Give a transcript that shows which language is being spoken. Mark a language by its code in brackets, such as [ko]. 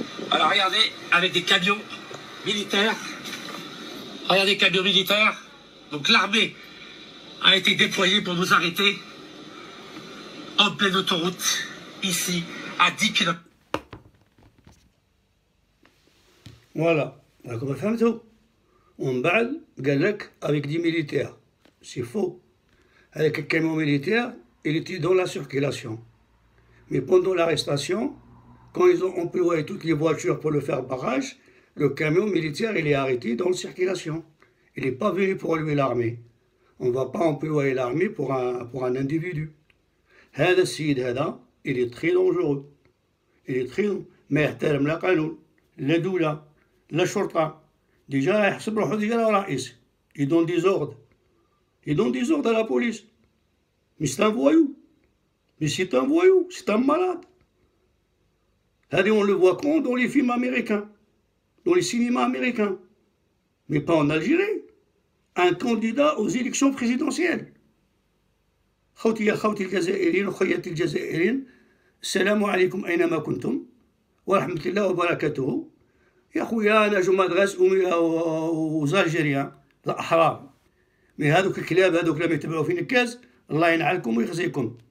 [fr] Alors regardez, avec des camions militaires, regardez, camions militaires, donc l'armée a été déployée pour nous arrêter en pleine autoroute, ici, à 10 km. [ar] فوالا راكم فهمتوا. ومن بعد قال لك [fr] avec des militaires. C'est faux. Avec un camion militaire, il était dans la circulation. Mais pendant l'arrestation, quand ils ont employé toutes les voitures pour le faire barrage, le camion militaire, il est arrêté dans la circulation. Il n'est pas venu pour lui l'armée. On ne va pas employer l'armée pour un individu. [ar] هذا السيد هذا [fr] il est très dangereux. Il est très [ar] ما يحترم لا قانون لا دولة لا شرطة. Déjà يحسب روحو ديجا رئيس. [fr] Il donne des ordres. Il donne des ordres à la police. Mais c'est un voyou. Mais c'est un voyou, c'est un malade. Allez, on le voit quand dans les films américains, dans les cinémas américains. Mais pas en Algérie. Un candidat aux élections présidentielles. [ar] خوتي يا خوتي الجزائريين وخياتي الجزائريين، السلام عليكم أينما كنتم ورحمة الله وبركاته. يا خويا أنا جو مدرس وزالجيريان الأحرار. مي هذوك الكلاب هذوك لما يتبعوا في نكاز الله ينعلكم ويخزيكم.